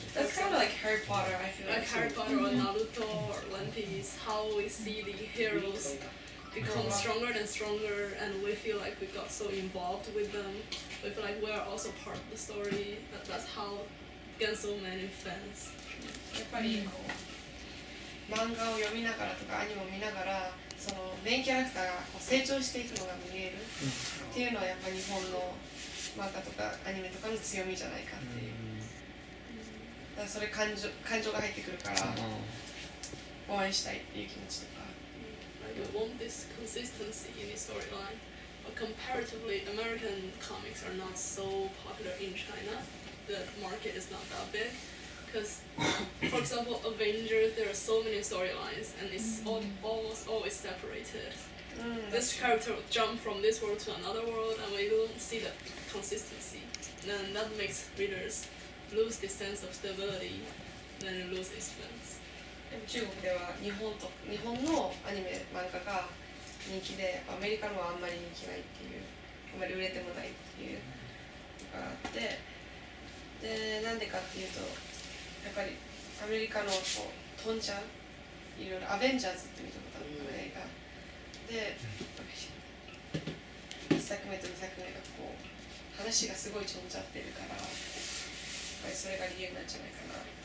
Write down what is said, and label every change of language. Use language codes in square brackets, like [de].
[en] That's kind of like Harry Potter. I feel Like Harry Potter or Naruto or One Piece, how we see the heroes become stronger and stronger, and we feel like we got so involved with them. We feel like we are also part of the story. That's how get so many fans. [ja] やっぱりこう漫画を読みながらとかアニメを見ながらそのメインキャラクターがこう成長していくのが見えるっていうのはやっぱ日本の漫画とかアニメとかの強みじゃないかっていう。だからそれ感情が入ってくるから応援したいっていう気持ちとか。 [en] Like we want this consistency in the storyline, but comparatively, American comics are not so popular in China. The market is not that big. Because, for example, Avengers, there are so many storylines, and it's almost always separated. This character will jump from this world to another world, and we don't see the consistency. Then that makes readers lose the sense of stability, then lose its fans. [ja] 中国では日本のアニメ漫画が人気でアメリカのはあんまり人気ないっていうあんまり売れてもないっていうのがあってでなんでかっていうとやっぱりアメリカのこう飛んじゃういろいろアベンジャーズって見たことある映画で1作目と2作目がこう話がすごい飛んじゃってるからやっぱりそれが理由なんじゃないかな。